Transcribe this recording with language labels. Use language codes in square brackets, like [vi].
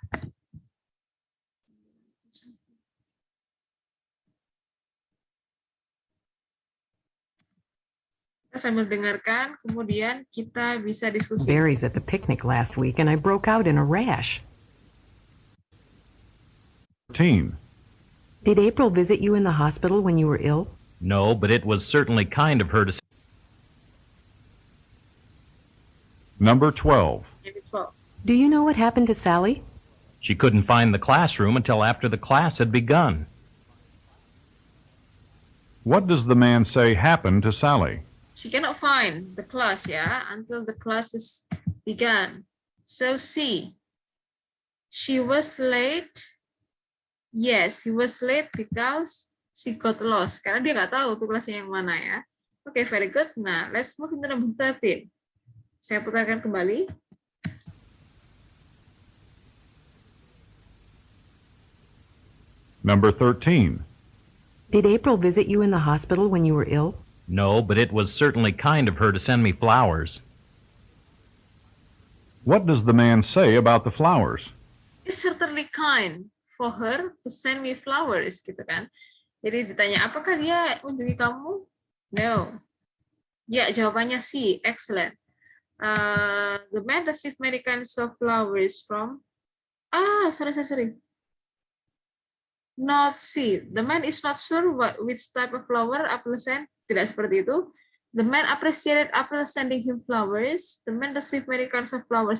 [id] Kita sambil dengarkan, kemudian kita bisa diskusi. [en] Berries at the picnic last week and I broke out in a rash. 13. Did April visit you in the hospital when you were ill? No, but it was certainly kind of her to... Number 12. Maybe 12. Do you know what happened to Sally? She couldn't find the classroom until after the class had begun. What does the man say happened to Sally? She cannot find the class, ya, until the class is begun. So C. She was late. Yes, he was late because she got lost. [id] Karena dia nggak tahu tuh kelasnya yang mana ya. [en] Oke, very good. Nah, let's move into number 13. [id] Saya putarkan kembali. [en] Number 13. Did April visit you in the hospital when you were ill? No, but it was certainly kind of her to send me flowers. What does the man say about the flowers? It's certainly kind for her to send me flowers, [id] gitu kan. Jadi ditanya, apakah dia kunjungi kamu? No. Ya, jawabannya C. Excellent. [en] The man received many kinds of flowers from... sorry. Not C. The man is not sure which type of flower April sent. [id] Tidak seperti itu. [en] The man appreciated April sending him flowers. The man received many kinds of flowers.